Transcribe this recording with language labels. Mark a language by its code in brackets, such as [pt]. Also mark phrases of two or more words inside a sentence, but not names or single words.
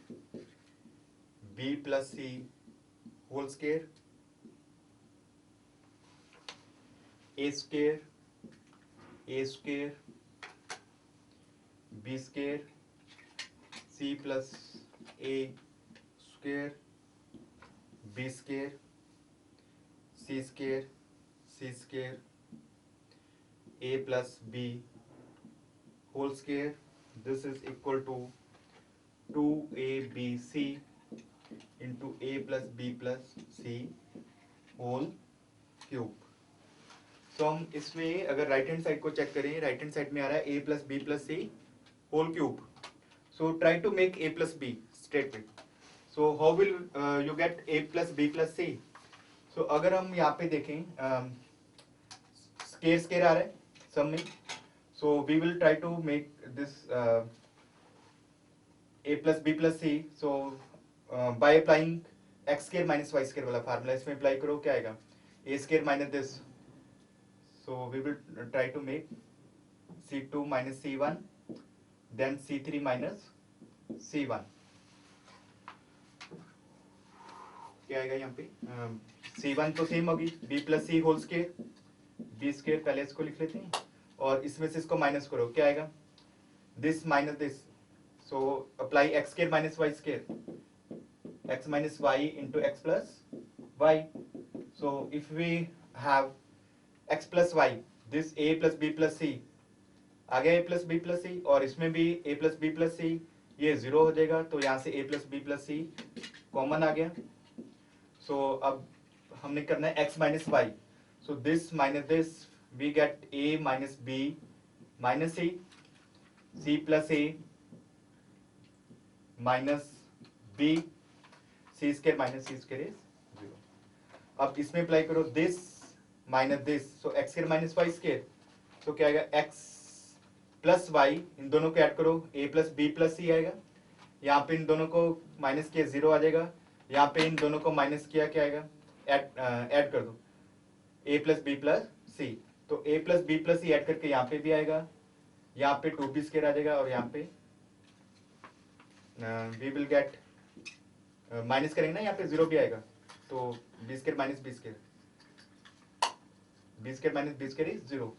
[en] b plus c whole square a square b square c plus a square b square c square a plus b whole square. This is equal to 2abc into a plus b plus c whole cube. [hi] सो हम इसमें अगर [en] right hand side [hi] को चेक करें, [en] right hand side [hi] में आ रहा है [en] a plus b plus c whole cube. so try to make a plus b straight में. so how will you get a plus b plus c. [hi] सो अगर हम यहाँ पे देखें [en] square square [hi] आ रहा है सब में. [en] so we will try to make this a plus b plus c. so by applying x square minus y square [hi] वाला फार्मूला इसमें अप्लाई करो, क्या आएगा, [en] a square minus this. So we will try to make C2 minus C1, then C3 minus C1. [hi] क्या आएगा यहाँ पे, C1 तो सेम होगी [en] b plus c whole square, b square [hi] पहले इसको लिख लेते हैं और इसमें से इसको माइनस करो, क्या आएगा, [en] this minus this, so apply x square minus y square, x minus y into x plus y. So if we have x plus y, this a plus b plus c [hi] आ गया [en] a plus b plus c, [hi] और इसमें भी [en] a plus b plus c, [hi] ये जीरो हो जाएगा, तो यहाँ से [en] a plus b plus c [hi] कॉमन आ गया. So अब हमने करना है [en] x minus y, so this minus this we get a minus b minus c, c plus a minus b, c square minus c square is zero. [hi] अब इसमें अप्लाई करो [en] this minus this, so x square minus y square, [hi] तो क्या आएगा [en] x plus y, [hi] इन दोनों को ऐड करो [en] ए plus b plus c [hi] आएगा, यहाँ पे इन दोनों को माइनस किया जीरो आ जाएगा, यहाँ पे इन दोनों को माइनस किया क्या आएगा, ऐड कर दो [en] a plus b plus c, [hi] तो [en] a plus b plus c [hi] ऐड करके यहाँ पे भी आएगा, यहाँ पे [en] two b square [hi] आ जाएगा, और यहाँ पे [en] we will get [hi] माइनस करेंगे ना, यहाँ पे जीरो भी आएगा, तो [en] b square minus b square, b square minus b square is zero.